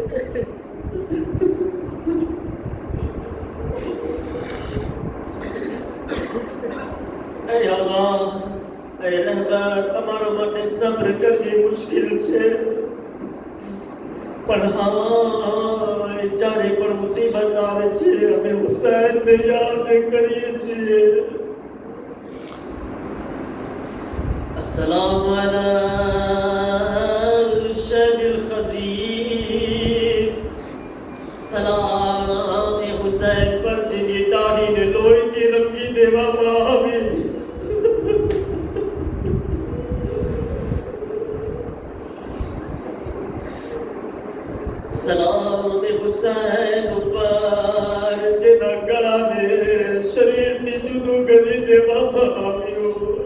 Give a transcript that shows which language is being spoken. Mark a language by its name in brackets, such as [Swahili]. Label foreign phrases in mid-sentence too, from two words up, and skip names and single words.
[Gujarati] એ અલ્લાહ, એ રહેબર, અમારા માટે સબ્ર કરવી મુશ્કેલ છે, પણ હા, જ્યારે પણ મુસીબત આવે છે અમે હુસૈનને યાદ કરીએ છીએ. [Arabic] السلام على الشيب الخضيب. [Hindi] सलाम ए हुसैन पर [Gujarati] જેની દાઢીને લોહીથી રંગી દેવામાં આવી. સલામ એ હુસૈન ઉપર જેના ગળાને શરીરથી જુદું કરી દેવામાં આવ્યું.